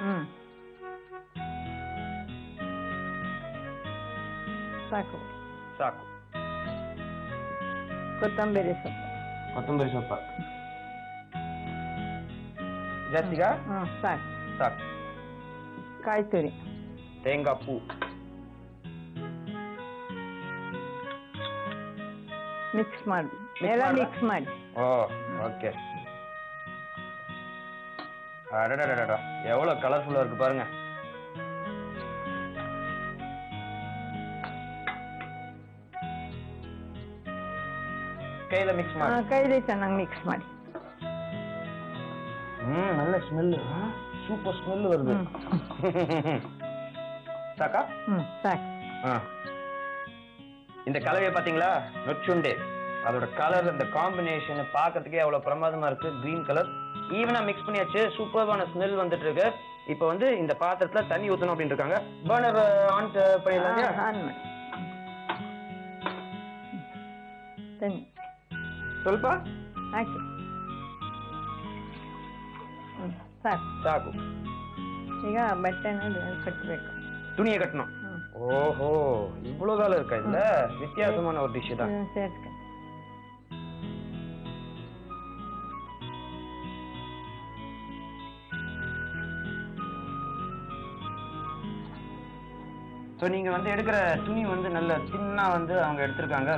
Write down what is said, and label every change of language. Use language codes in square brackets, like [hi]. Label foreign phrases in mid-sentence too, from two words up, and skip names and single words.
[kn] ಸಾಕು ಸಾಕು. ಕೊತ್ತಂಬರಿ ಸೊಪ್ಪು ಕೊತ್ತಂಬರಿ ಸೊಪ್ಪ ಜಾಸ್ತಿಗ ಸಾಕು ಸಾಕು. ಕಾಯಿ ತುರಿ [ta] தேங்காய் பூ [kn] ಮಿಕ್ಸ್ ಮಾಡಿ ಎಲ್ಲ ಮಿಕ್ಸ್ ಮಾಡಿ. [ta] ஓ ஓகே. அடடடடா எவ்வளவு கலர்ஃபுல்லா இருக்கு பாருங்க. கையில மிக்ஸ் ಮಾಡಿ. [kn] ಕೈಲಿ ಚೆನ್ನಾಗಿ ಮಿಕ್ಸ್ ಮಾಡಿ. [ta] நல்ல ஸ்மெல். [en] super smell [ta] வருது. [kn] சாக்கா? சாக்கு. [ta] இந்த கலவையை பாத்தீங்களா? நொச்சுண்டே. அதோட கலர் அந்த காம்பினேஷன் பார்க்கிறதுக்கே அவ்வளவு பிரமாதமா இருக்கு. [en] green colour evenly mix [ta] பண்ணியாச்சு. சூப்பரான ஸ்மெல் வந்துட்டு இருக்கு. இப்போ வந்து இந்த பாத்திரத்துல தண்ணி ஊத்தணும் அப்படின்னு இருக்காங்க. [en] burner on [ta] பண்ணிடலாங்க. ஆன் பண்ணு. தண்ணி [kn] ಸ್ವಲ್ಪ ಹಾಕಿ. ಸಾಕು ಸಾಕು. ಈಗ ಬಟ್ಟೆನ ಕಟ್ಟಬೇಕು. [ta] துணியை கட்டணும். ஓஹோ இவ்வளவு வேலை இருக்கா இதுல? வித்தியாசமான ஒரு டிஷ் தான். சேர்க்க ஸோ நீங்க வந்து எடுக்கிற துணி வந்து நல்ல தின்னா வந்து அவங்க எடுத்திருக்காங்க.